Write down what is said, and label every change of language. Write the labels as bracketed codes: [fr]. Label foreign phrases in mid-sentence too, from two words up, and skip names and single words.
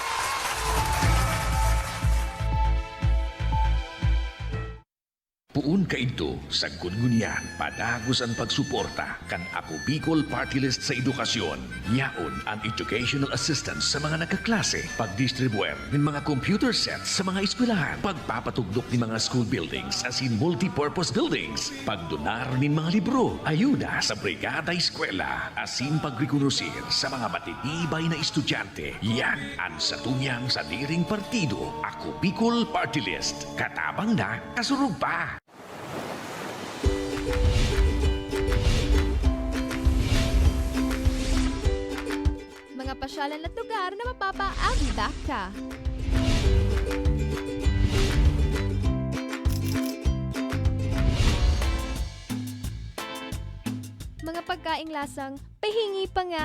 [bik] Puun kaidto sa Gungunyan, padagos ang pagsuporta kan Ako Bicol Party List sa edukasyon. Yaon ang [en] educational assistance [bik] sa mga nagkaklase, pagdistribuer ng mga [en] computer sets [bik] sa mga eskwelahan, pagpapatugdok ng mga [en] school buildings as in multi-purpose buildings, [bik] pagdonar ng mga libro, ayuda sa brigada eskwela, asin pagrekonosir sa mga matitibay na estudyante. Yan ang satuyang sa diring partido, Ako Bicol Party List. Katabang na, kasurug pa. [tl] Mga pasyalan at lugar na mapapaabida ka. Mga pagkaing lasang pahingi pa nga.